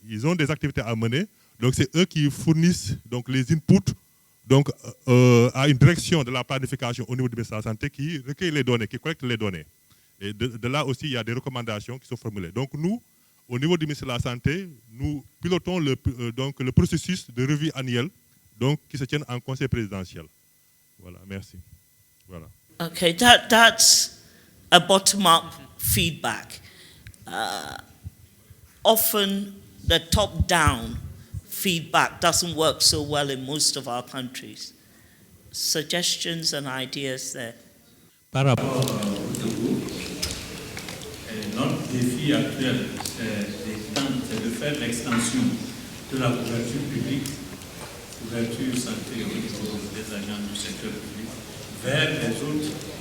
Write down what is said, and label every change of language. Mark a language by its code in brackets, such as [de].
[fr] Ils ont des activités à mener, donc c'est eux qui fournissent donc, les inputs donc, à une direction de la planification au niveau du ministère de la Santé qui recueille les données, qui collecte les données. Et de là aussi, il y a des recommandations qui sont formulées. Donc nous, au niveau du ministère de la Santé, nous pilotons le processus de revue annuelle donc, qui se tient en conseil présidentiel. Voilà, merci. Voilà. [en] Okay, that's a bottom-up feedback. Often the top-down feedback doesn't work so well in most of our countries. Suggestions and ideas there. [fr] Par rapport au Togo, notre défi actuel, c'est de faire l'extension de la couverture publique, couverture santé au niveau des agents du secteur public, vers les autres